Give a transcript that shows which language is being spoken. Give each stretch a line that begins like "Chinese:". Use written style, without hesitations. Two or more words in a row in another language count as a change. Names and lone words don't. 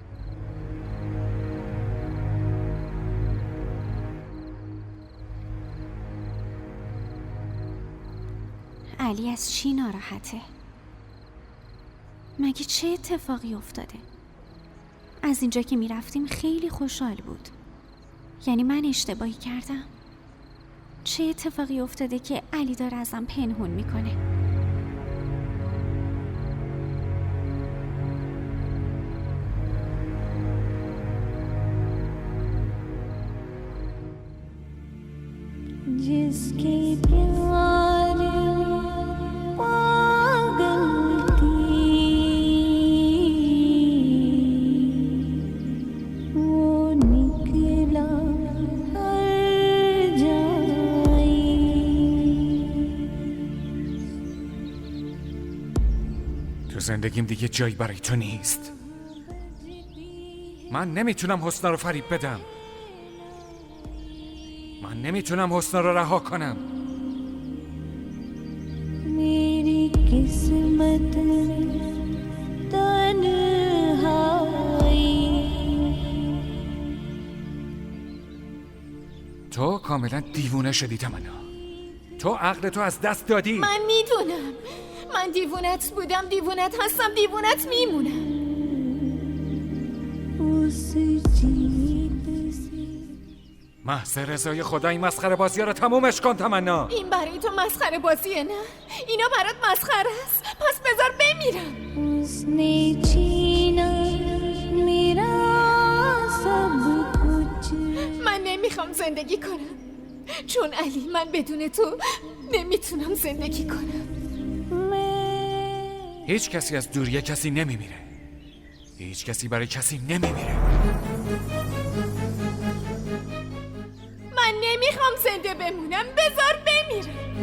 Persian: علی از چی ناراحته؟ مگه چه اتفاقی افتاده؟ از اینجا که میرفتیم خیلی خوشحال بود. یعنی من اشتباهی کردم؟ چه اتفاقی افتاده که علی داره ازم پنهون میکنه؟
Hindi: जिसके प्यार पागल थी वो निकला हर जाई.
Persian: تو زندگیم دیگه جایی برای تو نیست. من نمیتونم حسنا رو فریب بدم. من نمیتونم حسنا رو رها کنم.
Hindi: मेरी किस्मत तन्हाई
Persian: تو کاملا دیوونه شدی تمنا. تو عقل تو از دست دادی. من میدونم، من دیوونت بودم، دیوونت هستم، دیوونت میمونم.
Hindi: उस जीत से
Persian: محض رضای خدا این مسخره بازی رو تمومش کن تمنا. این برای تو مسخره بازیه نه؟ اینا برات مسخره است؟ پس بذار بمیرم.
Hindi: उसने छीना मेरा सब कुछ
Persian: من نمیخوام زندگی کنم، چون علی من بدون تو نمیتونم زندگی کنم. هیچ کسی از دوری کسی نمیمیره. هیچ کسی برای کسی نمیمیره. من نمیخوام زنده بمونم، بذار بمیرم.